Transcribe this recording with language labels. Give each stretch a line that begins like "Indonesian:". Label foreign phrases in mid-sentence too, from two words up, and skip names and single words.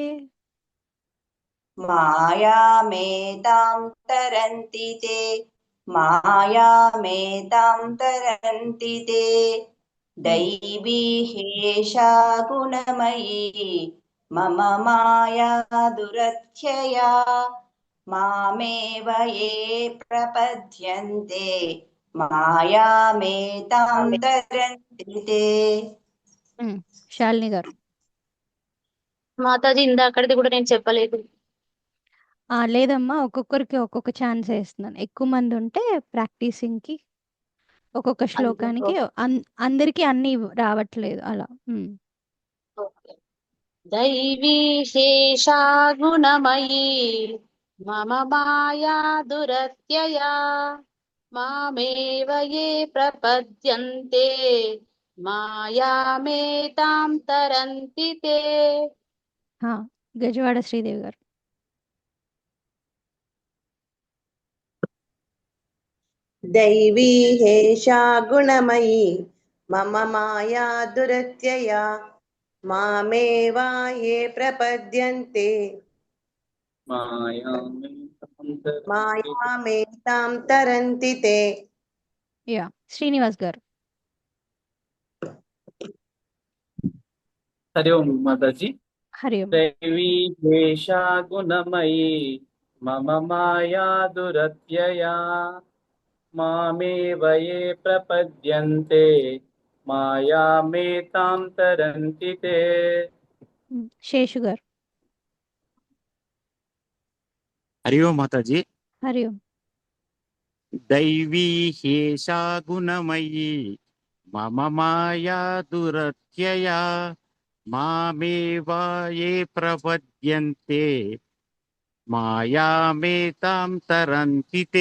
Sanskrit: मायामेतां तरन्ति ते मायामेतां तरन्ति ते दैवी हेषा गुणमयी मम माया दुरत्यया मामेव ये प्रपद्यन्ते मायामेतां तरन्ति ते
Telugu: శాలిని గారు. మాతాజీ ఇందాకటిది కూడా నేను చెప్పలేదు. లేదమ్మా, ఒక్కొక్కరికి ఒక్కొక్క ఛాన్స్ వేస్తున్నాను. ఎక్కువ మంది ఉంటే ప్రాక్టీసింగ్కి ఒక్కొక్క శ్లోకానికి అందరికి అన్ని రావట్లేదు అలా.
Sanskrit: దైవీ శేషా గుణమయీ మమ మాయా దురత్యయా మామేవ యే ప్రపద్యంతే మాయామేతాం తరంతి తే.
Telugu: గజవాడ శ్రీదేవి గారు.
Sanskrit: दैवी हेषा गुणमयी मम माया दुरत्यया मामेवा ये प्रपद्यन्ते मायामेतां तरन्ति ते.
Telugu: శ్రీనివాస్ గారు.
Hindi: हरि ओम माताजी. हरि ओम.
Sanskrit: दैवी हेषा गुणमयी मम माया दुरत्यया मामेव ये प्रपद्यन्ते मायामेतां तरन्ति ते.
Telugu: శేషు గారు.
Hindi: हरि ओम माताजी. हरि ओम.
Sanskrit: दैवी हेषा गुणमयी मम माया दुरत्यया मामेव ये प्रपद्यन्ते मायामेतां तरन्ति ते.